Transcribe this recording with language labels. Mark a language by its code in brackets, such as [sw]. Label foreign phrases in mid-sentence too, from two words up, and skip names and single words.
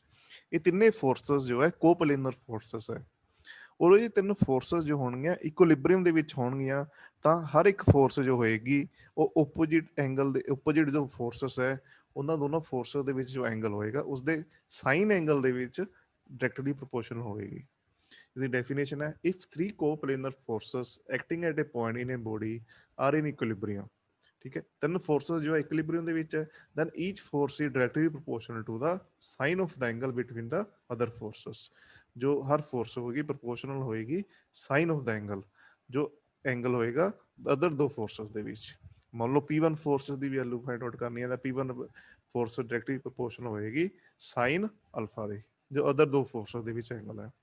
[pa] ਇਹ ਤਿੰਨੇ ਫੋਰਸਸ ਜੋ ਹੈ [en] coplanar forces [pa] ਹੈ, ਔਰ ਇਹ ਤਿੰਨ ਫੋਰਸਸ ਜੋ ਹੋਣਗੀਆਂ ਇਕੁਇਲਿਬਰੀਅਮ ਦੇ ਵਿੱਚ ਹੋਣਗੀਆਂ। ਤਾਂ ਹਰ ਇੱਕ ਫੋਰਸ ਜੋ ਹੋਏਗੀ ਉਹ [en] opposite angle [pa] ਦੇ, ਓਪੋਜਿਟ ਜੋ ਫੋਰਸਸ ਹੈ ਉਹਨਾਂ ਦੋਨੋਂ ਫੋਰਸਸ ਦੇ ਵਿੱਚ ਜੋ ਐਂਗਲ ਹੋਏਗਾ ਉਸਦੇ [en] sine angle [pa] ਦੇ ਵਿੱਚ [en] directly proportional [pa] ਹੋਏਗੀ। [en] The definition है, if three coplanar forces acting at a point in a body are in equilibrium, [hi] ठीक है, [pa] ਤਿੰਨ ਫੋਰਸਸ ਜੋ ਹੈ ਇਕੁਇਲਿਬਰੀਅਮ ਦੇ ਵਿੱਚ ਹੈ, [en] then each force is directly proportional to the sine of the angle between the other forces। [pa] ਜੋ ਹਰ ਫੋਰਸ ਹੋਏਗੀ ਪ੍ਰੋਪੋਰਸ਼ਨਲ ਹੋਏਗੀ [en] sine of the angle, [pa] ਜੋ ਐਂਗਲ ਹੋਏਗਾ ਅਦਰ ਦੋ ਫੋਰਸਸ ਦੇ ਵਿੱਚ। ਮੰਨ ਲਓ P1 ਫੋਰਸਸ ਦੀ [en] value find out [pa] ਕਰਨੀ ਹੈ ਤਾਂ P1 [en] force directly proportional [pa] ਹੋਏਗੀ [en] sine alpha [pa] ਦੇ, ਜੋ ਅਦਰ ਦੋ ਫੋਰਸਸ ਦੇ ਵਿੱਚ ਐਂਗਲ ਹੈ।